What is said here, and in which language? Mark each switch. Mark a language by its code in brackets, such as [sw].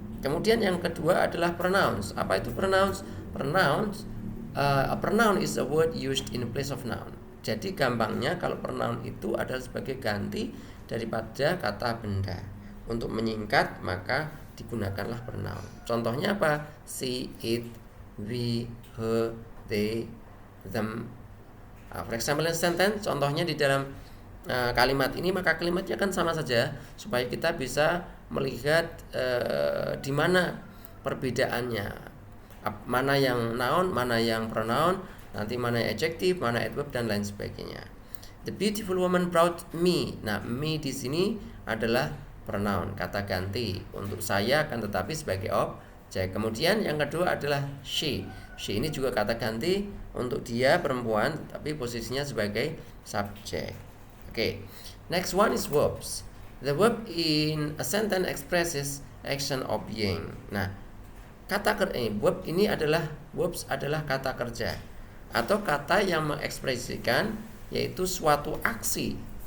[id] Kemudian yang kedua adalah pronouns. Apa itu pronouns? [en] Pronouns, a pronoun is a word used in place of noun. [id] Jadi gampangnya, kalau pronoun itu adalah sebagai ganti daripada kata benda. Untuk menyingkat, maka digunakanlah pronoun. Contohnya apa? [en] She, it, we, her, they, them. For example, in sentence, [id] contohnya di dalam kalimat ini, maka kalimatnya kan sama saja, supaya kita bisa melihat di mana perbedaannya, mana yang noun, mana yang pronoun, nanti mana yang adjective, mana adverb, dan lain sebagainya. [en] The beautiful woman brought me. [id] Nah, me di sini adalah pronoun, kata ganti untuk saya, akan tetapi sebagai objek. Kemudian yang kedua adalah she. She ini juga kata ganti untuk dia, perempuan, tapi posisinya sebagai subjek. [en] Next one is verbs. The verb in a sentence expresses action or being. [id] Nah, verb ini adalah verbs adalah kata kerja atau kata yang mengekspresikan yaitu suatu aksi.